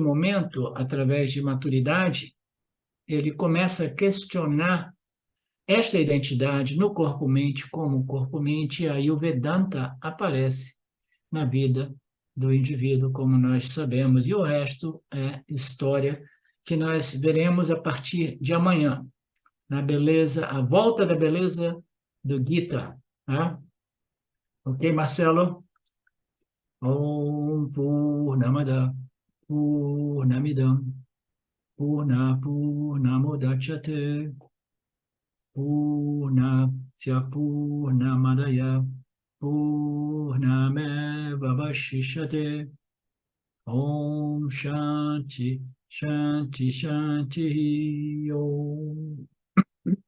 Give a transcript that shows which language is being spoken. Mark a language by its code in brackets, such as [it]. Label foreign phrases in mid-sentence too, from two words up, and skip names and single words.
[pt] momento, através de maturidade, ele começa a questionar esta identidade no corpo-mente como corpo-mente, e aí o Vedanta aparece na vida do indivíduo, como nós sabemos, e o resto é história que nós veremos a partir de amanhã, na beleza, a volta da beleza do Gita. Tá? Ok, Marcelo? [sa] Om Purnamada Purnamidam Purnamudachyate Purnasya Purnamadaya Purnameva Vashishyate Om Shanti Shanti Shanti Om.